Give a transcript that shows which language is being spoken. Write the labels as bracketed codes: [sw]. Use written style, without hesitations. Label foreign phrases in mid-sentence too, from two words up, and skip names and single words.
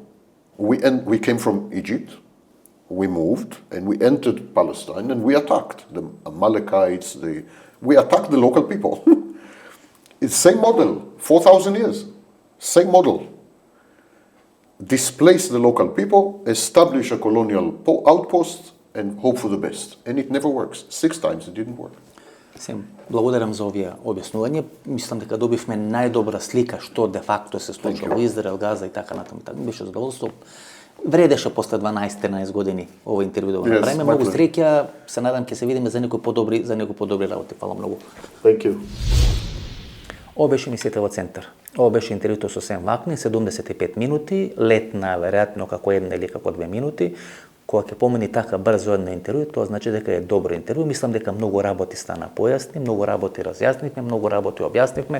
[en] We came from Egypt, we moved, and we entered Palestine, and we attacked the Amalekites, we attacked the local people. It's the same model, 4,000 years, same model. Displace the local people, establish a colonial outpost, and hope for the best. And it never works. 6 times it didn't work. [mk] Сем, благодарам за овие објаснувања. Мислам дека добивме најдобра слика што де факто се случува во Израел, Газа и така натаму. Беше задоволство. Вредеше после 12-13 години ова интервју да го направиме. Многу среќа, се надам ќе се видиме за некои подобри работи. Фала многу. [en] Thank you. [mk] Ова беше емисијата во Центар. Ова беше интервјуто со Vaknin, 75 минути, летна веројатно како 1 или како 2 минути. Кога ќе помени така брзо едно интервју, тоа значи дека е добро интервју. Мислам дека многу работи стана појасни, многу работи разјаснивме, многу работи објаснивме.